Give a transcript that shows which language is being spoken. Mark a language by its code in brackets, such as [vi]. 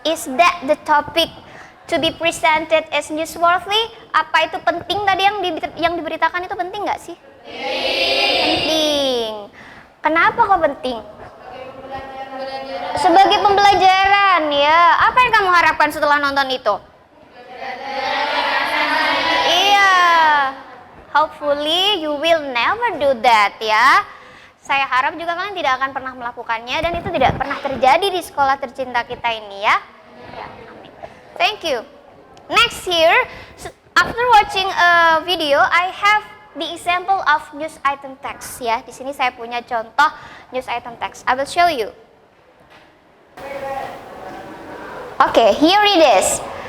[en] Is that the topic to be presented as newsworthy? [id] Apa itu penting tadi yang diberitakan itu penting nggak sih? Penting. Kenapa kok penting? Sebagai pembelajaran ya. Apa yang kamu harapkan setelah nonton itu? Iya. [en] Hopefully you will never do that [id] ya. Saya harap juga kalian tidak akan pernah melakukannya dan itu tidak pernah terjadi di sekolah tercinta kita ini ya. [en] Thank you. Next here, after watching a video, I have the example of news item text ya. [id] Di sini saya punya contoh [en] news item text. I will show you. Okay, here it is.